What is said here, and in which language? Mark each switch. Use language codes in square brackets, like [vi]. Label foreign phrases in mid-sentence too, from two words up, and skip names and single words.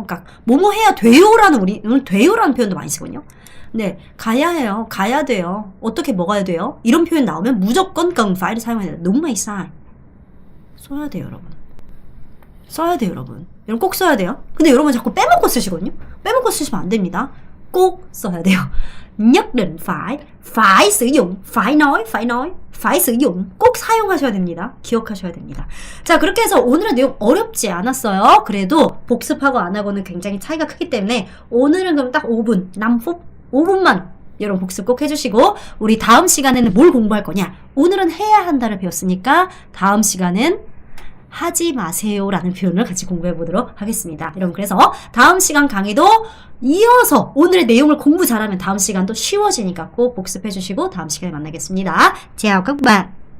[ko] 그러니까 뭐뭐 해야 돼요라는 오늘 돼요라는 표현도 많이 쓰거든요. 네, 가야 해요. 가야 돼요. 어떻게 먹어야 돼요? 이런 표현 나오면 무조건 cần fa이를 사용해야 된다. [vi] đúng hay sai? [ko] 써야 돼요, 여러분. 써야 돼요, 여러분. 여러분 꼭 써야 돼요. 근데 여러분 자꾸 빼먹고 쓰시거든요. 빼먹고 쓰시면 안 됩니다. 꼭 써야 돼요. [vi] nhất định phải sử dụng, phải sử dụng, [ko] 꼭 사용하셔야 됩니다. 기억하셔야 됩니다. 자, 그렇게 해서 오늘의 내용 어렵지 않았어요. 그래도 복습하고 안 하고는 굉장히 차이가 크기 때문에 오늘은 그럼 딱 5분, 5분만 여러분 복습 꼭 해주시고 우리 다음 시간에는 뭘 공부할 거냐? 오늘은 해야 한다를 배웠으니까 다음 시간은 하지 마세요 라는 표현을 같이 공부해 보도록 하겠습니다. 여러분 그래서 다음 시간 강의도 이어서 오늘의 내용을 공부 잘하면 다음 시간도 쉬워지니까 꼭 복습해 주시고 다음 시간에 만나겠습니다. [vi] chào các bạn.